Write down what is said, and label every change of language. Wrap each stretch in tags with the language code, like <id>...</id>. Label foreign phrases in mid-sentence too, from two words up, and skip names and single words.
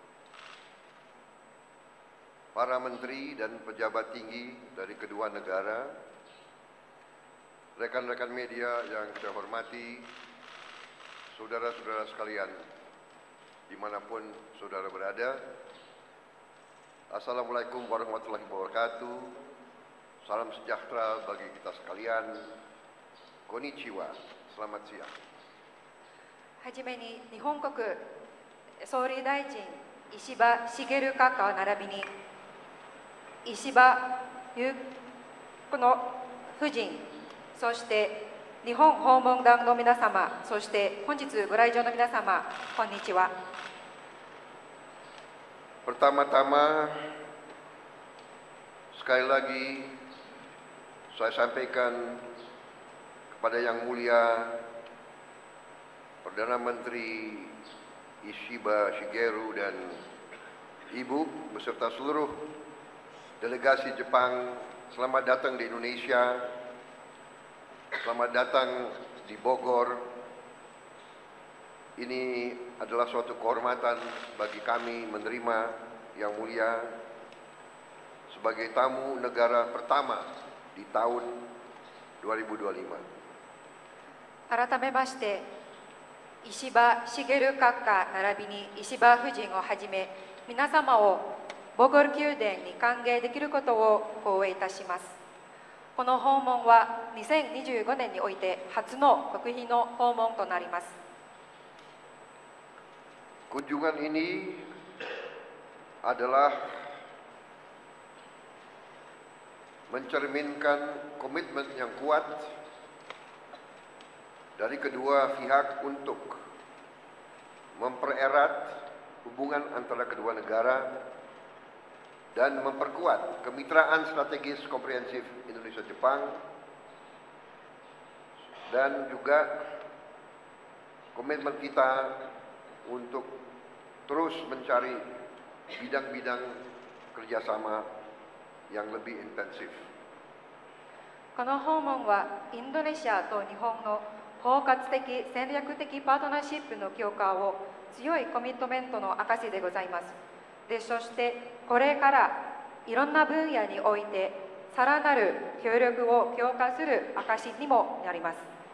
<id>Para menteri dan pejabat tinggi dari kedua negara, rekan-rekan media yang saya hormati, saudara-saudara sekalian, dimanapun saudara berada,</id> <ar>السلام عليكم ورحمة الله وبركاته.</ar> <id>Salam sejahtera bagi kita sekalian. Konnichiwa, selamat siang.</id> <ja>はじめに日本国総理大臣石破茂閣下並びに石破裕子の夫人、そして日本訪問団の皆様、そして本日ご来場の皆様、こんにちは。</ja> <id>Pertama-tama, sekali lagi saya sampaikan kepada Yang Mulia Perdana Menteri Ishiba Shigeru dan Ibu beserta seluruh delegasi Jepang, selamat datang di Indonesia, selamat datang di Bogor. Ini adalah suatu kehormatan bagi kami menerima Yang Mulia sebagai tamu negara pertama di tahun 2025.</id> <ja>改めまして、石破茂閣下並びに石破夫人をはじめ、皆様をボゴル宮殿に歓迎できることを光栄いたします。この訪問は2025年において初の国賓の訪問となります。</ja> <id>Kunjungan ini adalah mencerminkan komitmen yang kuat dari kedua pihak untuk mempererat hubungan antara kedua negara dan memperkuat kemitraan strategis komprehensif Indonesia-Jepang, dan juga komitmen kita untuk terus mencari bidang-bidang kerjasama yang lebih intensif.</id> <ja>この訪問はインドネシアと日本の包括的戦略的パートナーシップの強化を強いコミットメントの証でございます。で、そしてこれからいろんな分野においてさらなる協力を強化する証にもなります。</ja>